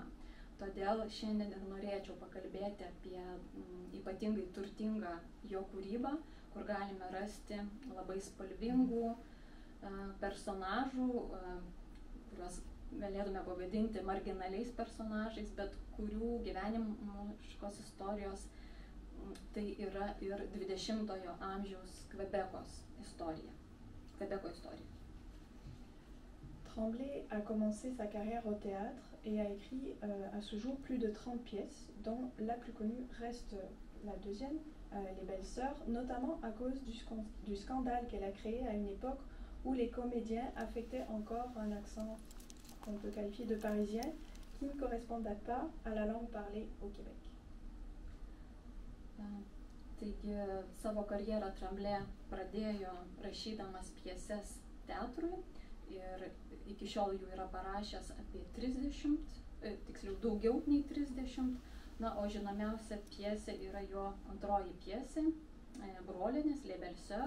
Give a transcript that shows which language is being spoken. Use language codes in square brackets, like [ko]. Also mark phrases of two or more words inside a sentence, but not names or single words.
[lt] Todėl šiandien ir norėčiau pakalbėti apie ypatingai turtingą jo kūrybą, kur galime rasti labai spalvingų personažų, kuriuos galėtume pavadinti marginaliais personažais, bet kurių gyvenimiškos istorijos tai yra ir 20-ojo amžiaus Kvebeko istorija. [fr] Tremblay a commencé sa carrière au théâtre et a écrit à ce jour plus de 30 pièces, dont la plus connue reste la deuxième, Les Belles Sœurs, notamment à cause du scandale qu'elle a créé à une époque où les comédiens affectaient encore un accent qu'on peut qualifier de parisien, qui ne correspondait pas à la langue parlée au Québec. [lt] Taigi savo karjerą Tremblay pradėjo rašydamas pjeses teatrui ir iki šiol jų yra parašęs apie 30, tiksliau daugiau nei 30. Na, o žinomiausia pjesė yra jo antroji pjesė, Brolienės, Les Belles Sœurs.